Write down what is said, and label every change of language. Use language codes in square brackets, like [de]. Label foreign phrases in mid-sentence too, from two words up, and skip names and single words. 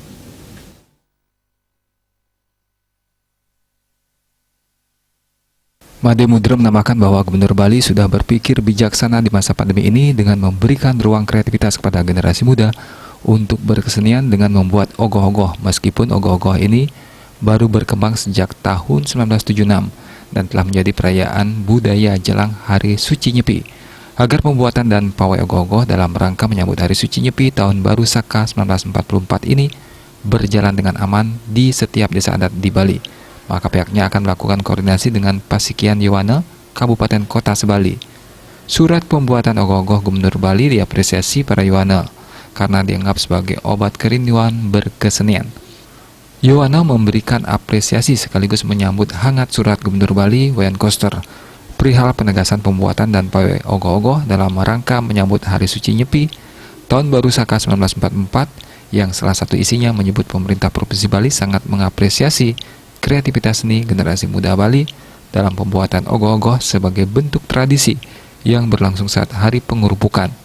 [id] Imade Mudra menambahkan bahwa Gubernur Bali sudah berpikir bijaksana di masa pandemi ini dengan memberikan ruang kreativitas kepada generasi muda untuk berkesenian dengan membuat ogoh-ogoh, meskipun ogoh-ogoh ini baru berkembang sejak tahun 1976 dan telah menjadi perayaan budaya jelang Hari Suci Nyepi. Agar pembuatan dan pawai ogoh-ogoh dalam rangka menyambut Hari Suci Nyepi Tahun Baru Saka 1944 ini berjalan dengan aman di setiap desa adat di Bali, maka pihaknya akan melakukan koordinasi dengan Pasikian Yowana, Kabupaten Kota Sebali. Surat pembuatan ogoh-ogoh Gubernur Bali diapresiasi para Yowana karena dianggap sebagai obat kerinduan berkesenian. Yowana memberikan apresiasi sekaligus menyambut hangat surat Gubernur Bali Wayan Koster perihal penegasan pembuatan dan pawai ogoh-ogoh dalam rangka menyambut Hari Suci Nyepi Tahun Baru Saka 1944 yang salah satu isinya menyebut pemerintah Provinsi Bali sangat mengapresiasi kreativitas seni generasi muda Bali dalam pembuatan ogoh-ogoh sebagai bentuk tradisi yang berlangsung saat hari pengurupukan.